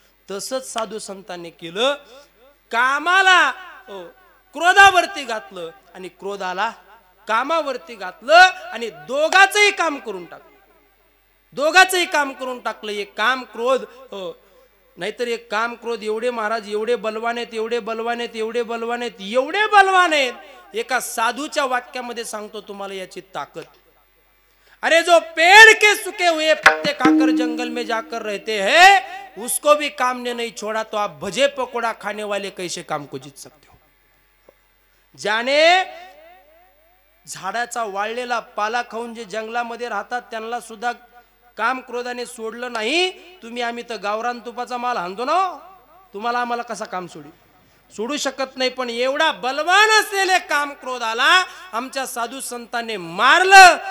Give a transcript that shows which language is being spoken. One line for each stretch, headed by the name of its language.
Marathi: तसंच साधू संतांनी केलं. कामाला क्रोधावरती घातलं आणि क्रोधाला कामावरती घातलं आणि दोघाचंही काम करून टाकलं. दोघाचंही काम करून टाकलं. एक काम क्रोध, नाहीतर एक काम क्रोध एवढे महाराज, एवढे बलवान आहेत, एवढे बलवान आहेत, एवढे बलवान आहेत, एवढे बलवान आहेत. एका साधूच्या वाक्यामध्ये सांगतो तुम्हाला याची ताकद.
Hindi: अरे जो पेड़ के सूखे हुए पत्ते खाकर जंगल में जाकर रहते हैं उसको भी काम ने नहीं छोड़ा तो आप भजे पकोड़ा खाने वाले कैसे काम को जीत सकते हो.
Marathi: ज्याने झाडाचा वाळलेला पाला खाऊन जे जंगलामध्ये राहतात त्यांना सुद्धा काम क्रोधाने सोडलं नाही. तुम्ही आम्ही तर गावरान तुपाचा माल हाणतो ना, तुम्हाला आम्हाला कसा काम सोडू शकत नाही. पण एवढा बलवान असलेले काम क्रोधाला आमच्या साधू संतांनी मारलं.